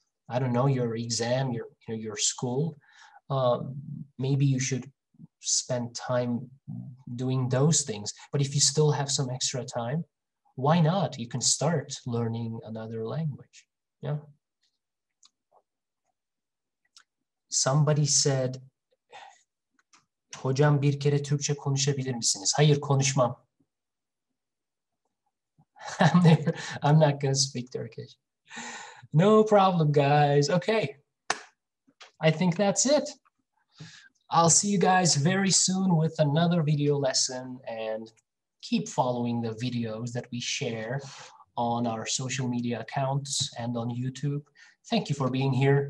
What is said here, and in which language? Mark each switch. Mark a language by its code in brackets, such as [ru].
[en] I don't know, your exam, your school. Maybe you should spend time doing those things. But if you still have some extra time, why not? You can start learning another language. Yeah. Somebody said, [tr] hocam bir kere Türkçe konuşabilir misiniz? Hayır, konuşmam. [en] I'm not going to speak Turkish. No problem, guys. Okay. I think that's it. I'll see you guys very soon with another video lesson, and keep following the videos that we share on our social media accounts and on YouTube. Thank you for being here.